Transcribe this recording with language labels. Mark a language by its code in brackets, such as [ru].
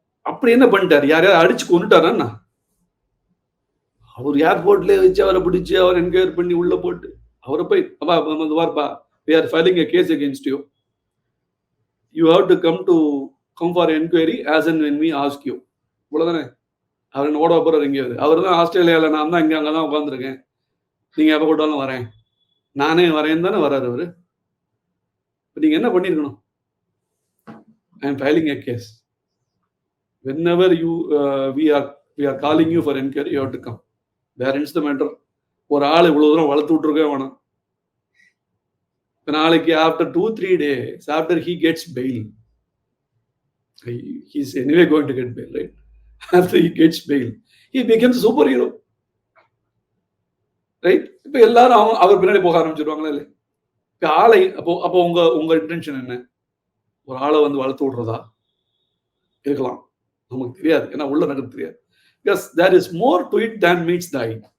[ta] அப்படி என்ன பண்ணிட்டாரு? யாரையாவது அடிச்சு கொண்டுட்டாரா? அவர் ஏர்போர்ட்ல வச்சு அவரை பிடிச்சு அவர் என்கொயர் பண்ணி உள்ள போட்டு அவரை போய் [en] we are filing a case against you. You have to come for enquiry as and when we ask you. [ta] இவ்வளவுதானே. அவர் என்ன ஓட போறாரு எங்கேயாவது? அவர் தான் ஆஸ்திரேலியாவில், நான் தான் அங்கதான் உட்காந்துருக்கேன், நீங்க எப்ப கூட்டாலும் வரேன், நானே வரேன்னு தானே வர்றாரு அவரு. நீங்க என்ன பண்ணிருக்கணும்? [en] I am filing a case. Whenever we are calling you for enquiry, you have to come. There ends the matter. [ta] ஒரு ஆள் இவ்வளவு தூரம் வளர்த்து விட்டுருக்க வேணாம். நாளைக்கு [en] after 2-3 days, after he gets bail, he's anyway going to get bail, right? After he gets bail, he becomes a superhero, right? [ta] இப்ப எல்லாரும் அவர் பின்னாடி போக ஆரம்பிச்சிருவாங்களா இல்லை? இப்ப ஆளை அப்போ உங்க இன்டென்ஷன் என்ன? ஒரு ஆளை வந்து வளர்த்து விடுறதா இருக்கலாம், நமக்கு தெரியாது, ஏன்னா உள்ள நடக்க தெரியாது. [en] Because there is more to it than meets the eye.